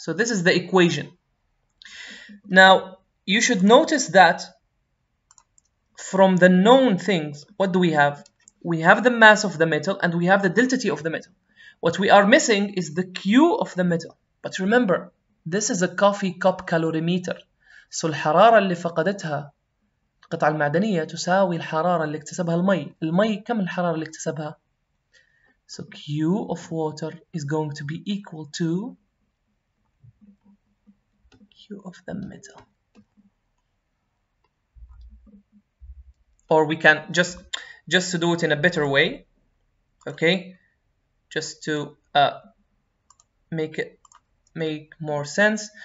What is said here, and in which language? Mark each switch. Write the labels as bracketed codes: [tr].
[en] So this is the equation. Now, you should notice that from the known things, what do we have? We have the mass of the metal and we have the delta T of the metal. What we are missing is the Q of the metal. But remember, this is a coffee cup calorimeter. [ar] So الحرارة اللي فقدتها القطعة المعدنية تساوي الحرارة اللي اكتسبها المي. المي كم الحرارة اللي اكتسبها؟ [en] So Q of water is going to be equal to Q of the metal. or we can just to do it in a better way, okay, just to make more sense.